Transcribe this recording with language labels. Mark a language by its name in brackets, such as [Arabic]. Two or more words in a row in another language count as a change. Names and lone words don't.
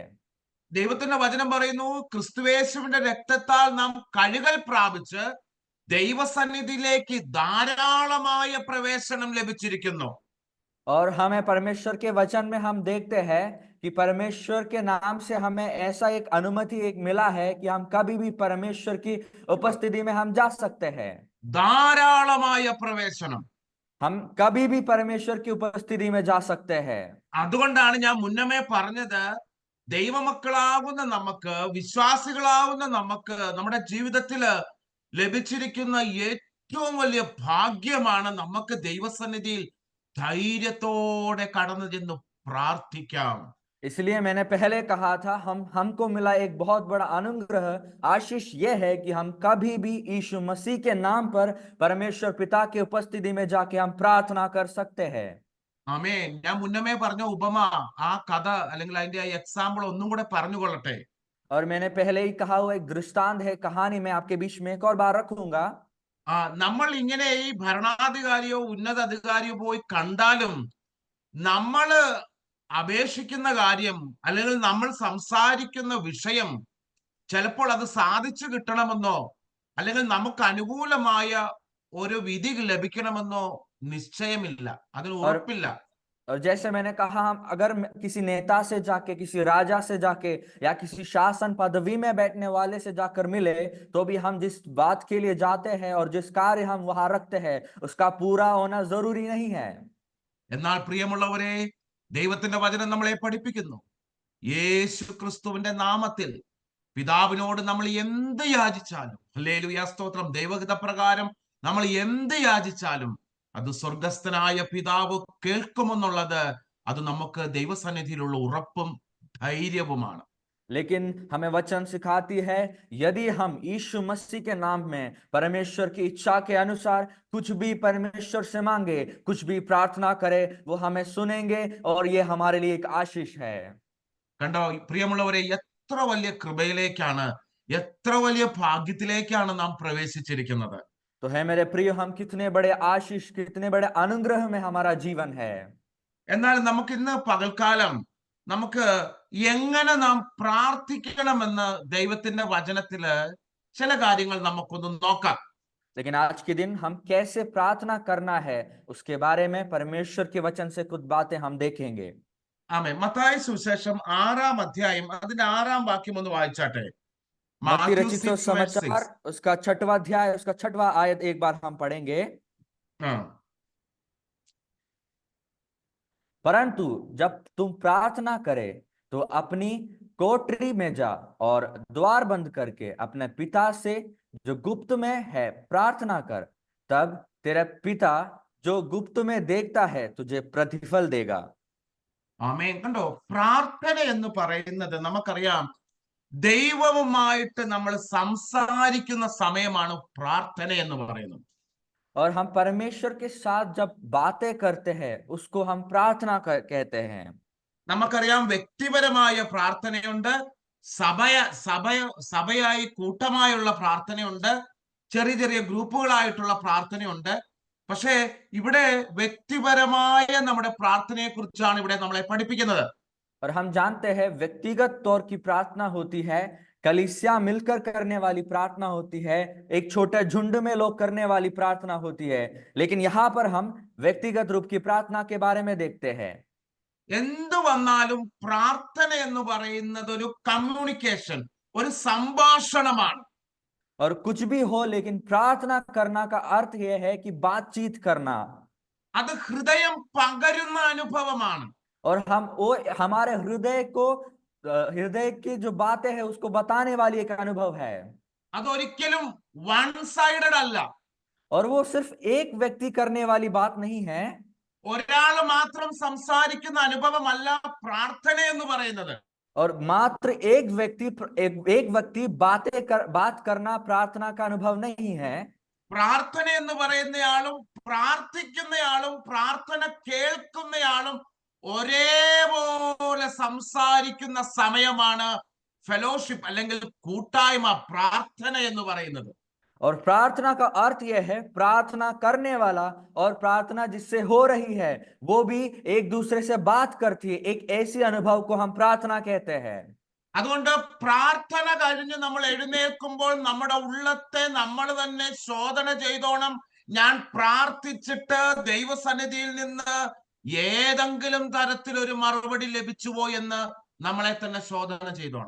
[Malayalam] ദൈവത്തിന്റെ വചനം പറയുന്നു, ക്രിസ്തുയേശുവിന്റെ രക്തത്താൽ നാം കഴുകൽ പ്രാപിച്ച് ദൈവസന്നിധിയിലേക്ക് ധാരാളമായ പ്രവേശനം ലഭിച്ചിരിക്കുന്നു. [Hindi] और हमें परमेश्वर के वचन में हम देखते हैं कि परमेश्वर के नाम से हमें ऐसा एक अनुमति एक मिला है कि हम कभी भी परमेश्वर की उपस्थिति में हम जा सकते हैं। [Malayalam] ധാരാളമായ പ്രവേശനം. [Hindi] हम कभी भी परमेश्वर की उपस्थिति में जा सकते हैं। [Malayalam] അതുകൊണ്ടാണ് ഞാൻ മുന്നമേ പറഞ്ഞത്, ദൈവമക്കളാകുന്ന നമുക്ക്, വിശ്വാസികളാകുന്ന നമുക്ക് നമ്മുടെ ജീവിതത്തില് ലഭിച്ചിരിക്കുന്ന ഏറ്റവും വലിയ ഭാഗ്യമാണ് നമുക്ക് ദൈവസന്നിധിയിൽ ധൈര്യത്തോടെ കടന്നു ചെന്ന് പ്രാർത്ഥിക്കാം. [Hindi] इसलिए मैंने पहले कहा था, हमको मिला एक बहुत बड़ा अनुग्रह, आशीष यह है कि हम कभी भी यीशु मसीह के नाम पर परमेश्वर पिता की उपस्थिति में जाके हम प्रार्थना कर सकते हैं। [Malayalam] ആമേൻ. ഞാൻ മുന്നമേ പറഞ്ഞ ഉപമ, ആ കഥ അല്ലെങ്കിൽ അതിന്റെ ആ എക്സാമ്പിൾ ഒന്നും കൂടെ പറഞ്ഞുകൊള്ളട്ടെ. [Hindi] और मैंने पहले ही कहा हुआ एक दृष्टांत है, कहानी मैं आपके बीच में एक और बार रखूंगा। [Malayalam] നമ്മൾ ഇങ്ങനെ ഈ ഭരണാധികാരിയോ ഉന്നത അധികാരിയോ പോയി കണ്ടാലും നമ്മൾ അപേക്ഷിക്കുന്ന കാര്യം അല്ലെങ്കിൽ നമ്മൾ സംസാരിക്കുന്ന വിഷയം ചിലപ്പോൾ അത് സാധിച്ചു കിട്ടണമെന്നോ അല്ലെങ്കിൽ നമുക്ക് അനുകൂലമായ ഒരു വിധി ലഭിക്കണമെന്നോ നിശ്ചയമില്ല, അതിന് ഉറപ്പില്ല. [Hindi] और जैसे मैंने कहा, हम अगर किसी नेता से जाके, किसी राजा से जाके या किसी शासन पदवी में बैठने वाले से जाकर मिले तो भी हम जिस बात के लिए जाते हैं और जिस कार्य हम वहां रखते हैं उसका पूरा होना जरूरी नहीं है। [Malayalam] എന്നാൽ പ്രിയമുള്ളവരെ, ദൈവത്തിന്റെ വചനം നമ്മളെ പഠിപ്പിക്കുന്നു, യേശു ക്രിസ്തുവിന്റെ നാമത്തിൽ പിതാവിനോട് നമ്മൾ എന്ത് യാചിച്ചാലും, ഹല്ലേലൂയ സ്തോത്രം, ദൈവഹിത പ്രകാരം നമ്മൾ എന്ത് യാചിച്ചാലും അത് സ്വർഗസ്ഥനായ പിതാവ് കേൾക്കുമെന്നുള്ളത് അത് നമുക്ക് ദൈവസന്നിധിയിലുള്ള ഉറപ്പും ധൈര്യവുമാണ്. [Hindi] लेकिन हमें वचन सिखाती है यदि हम यीशु मसीह के नाम में परमेश्वर की इच्छा के अनुसार कुछ भी परमेश्वर से मांगे, कुछ भी प्रार्थना करे, वो हमें सुनेंगे और ये हमारे लिए एक आशीष है. [Malayalam] കണ്ടോ പ്രിയമുള്ളവരെ, എത്ര വലിയ കൃപയിലേക്കാണ്, എത്ര വലിയ ഭാഗ്യത്തിലേക്കാണ് നാം പ്രവേശിച്ചിരിക്കുന്നത്. [Hindi] तो है मेरे प्रिय, हम कितने बड़े आशीष, कितने बड़े अनुग्रह में हमारा जीवन है. [Malayalam] എന്നാൽ നമുക്ക് ഇന്ന് പകൽക്കാലം നമുക്ക് എങ്ങനെ നാം പ്രാർത്ഥിക്കണമെന്ന് ദൈവത്തിന്റെ വചനത്തില് ചില കാര്യങ്ങൾ നമുക്കൊന്ന് നോക്കാം. [Hindi] लेकिन आज के दिन हम कैसे प्रार्थना करना है उसके बारे में परमेश्वर के वचन से कुछ बातें हम देखेंगे. [Malayalam] ആമേൻ. മത്തായി സുവിശേഷം 6-ാം അധ്യായം അതിന്റെ 6-ാം വാക്യം ഒന്ന് വായിച്ചാട്ടെ. [Hindi] मत्ती Matthew रचित 6:6. समाचार उसका 6वां अध्याय उसका 6वां आयत एक बार हम पढ़ेंगे. ആ. परंतु जब तुम प्रार्थना करे तो अपनी कोठरी में जा और द्वार बंद करके अपने पिता से जो गुप्त में है प्रार्थना कर, तब तेरा पिता जो गुप्त में देखता है तुझे प्रतिफल देगा. [Malayalam] ആമേൻ. കണ്ടോ, പ്രാർത്ഥന എന്ന് പറയുന്നത് നമുക്കറിയാം, ദൈവവുമായിട്ട് നമ്മൾ സംസാരിക്കുന്ന സമയമാണ് പ്രാർത്ഥന എന്ന് പറയുന്നത്. [Hindi] और हम परमेश्वर के साथ जब बातें करते हैं उसको हम प्रार्थना कहते हैं. [Malayalam] നമുക്കറിയാം, വ്യക്തിപരമായ പ്രാർത്ഥനയുണ്ട്, സഭയായി കൂട്ടമായുള്ള പ്രാർത്ഥനയുണ്ട്, ചെറിയ ചെറിയ ഗ്രൂപ്പുകളായിട്ടുള്ള പ്രാർത്ഥനയുണ്ട്. പക്ഷേ ഇവിടെ വ്യക്തിപരമായ നമ്മുടെ പ്രാർത്ഥനയെ കുറിച്ചാണ് ഇവിടെ നമ്മളെ പഠിപ്പിക്കുന്നത്. [Hindi] और हम जानते हैं व्यक्तिगत तौर की प्रार्थना होती है, कलीसिया मिलकर करने वाली प्रार्थना होती है, एक छोटे झुंड में लोग करने वाली प्रार्थना होती है. लेकिन यहाँ पर हम व्यक्तिगत रूप की प्रार्थना के बारे में देखते हैं. [Malayalam] എന്തു വന്നാലും പ്രാർത്ഥന എന്ന് പറയുന്നത് ഒരു കമ്മ്യൂണിക്കേഷൻ, ഒരു സംഭാഷണമാണ്. [Hindi] और कुछ भी हो, लेकिन प्रार्थना करना का अर्थ यह है कि बातचीत करना. [Malayalam] അത് ഹൃദയം പകരുന്ന അനുഭവമാണ്. [Hindi] और हम वो हमारे हृदय की जो बातें हैं उसको बताने वाली एक अनुभव है. [Malayalam] അതൊരിക്കലും [English] one sided [Malayalam] അല്ല. [Hindi] और वो सिर्फ एक व्यक्ति करने वाली बात नहीं है. [Malayalam] ഒരാൾ മാത്രം സംസാരിക്കുന്ന അനുഭവമല്ല പ്രാർത്ഥന എന്ന് പറയുന്നത്. [Hindi] और मात्र एक व्यक्ति बात करना प्रार्थना का अनुभव नहीं है. [Malayalam] പ്രാർത്ഥന എന്ന് പറയുന്നയാളും പ്രാർത്ഥിക്കുന്നയാളും പ്രാർത്ഥന കേൾക്കുന്നയാളും ഒരേപോലെ സംസാരിക്കുന്ന സമയമാണ് ഫെലോഷിപ്പ് അല്ലെങ്കിൽ കൂട്ടായ്മ, പ്രാർത്ഥന എന്ന് പറയുന്നത്. [Hindi] और प्रार्थना का अर्थ यह है, प्रार्थना करने वाला और प्रार्थना जिससे हो रही है वो भी एक दूसरे से बात करती है. एक ऐसी अनुभव को हम प्रार्थना कहते हैं. [Malayalam] അതുകൊണ്ട് പ്രാർത്ഥന കഴിഞ്ഞ് നമ്മൾ എഴുന്നേൽക്കുമ്പോൾ നമ്മുടെ ഉള്ളത്തെ നമ്മൾ തന്നെ ശോധന ചെയ്തോണം. ഞാൻ പ്രാർത്ഥിച്ചിട്ട് ദൈവസന്നിധിയിൽ നിന്ന് ഏതെങ്കിലും തരത്തിലൊരു മറുപടി ലഭിച്ചുവോ എന്ന് നമ്മളെ തന്നെ ശോധന ചെയ്തോണം.